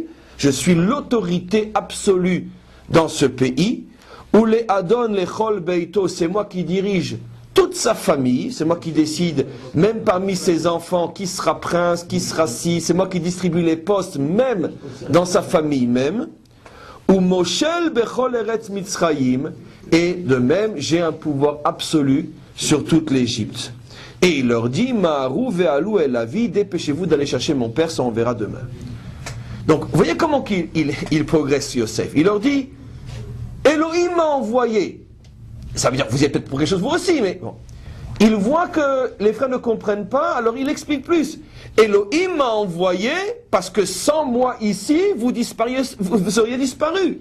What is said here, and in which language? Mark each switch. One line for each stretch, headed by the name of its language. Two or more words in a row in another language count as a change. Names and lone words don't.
French: Je suis l'autorité absolue dans ce pays, où les Adon, les
Hebrew: כל ביתו,
French: c'est moi qui dirige toute sa famille, c'est moi qui décide, même parmi ses enfants, qui sera prince, qui sera ci, c'est moi qui distribue les postes, même dans sa famille même, ou
Hebrew: מושל בכל ארץ מצרים,
French: et de même, j'ai un pouvoir absolu sur toute l'Égypte. Et il leur dit,
Hebrew: מהרו ועלו אל אבי,
French: dépêchez-vous d'aller chercher mon père, ça on verra demain. Donc, vous voyez comment il progresse Yosef. Il leur dit, Elohim m'a envoyé. Ça veut dire, vous y êtes peut-être pour quelque chose vous aussi, mais bon. Il voit que les frères ne comprennent pas, alors il explique plus. Elohim m'a envoyé parce que sans moi ici, vous seriez disparus.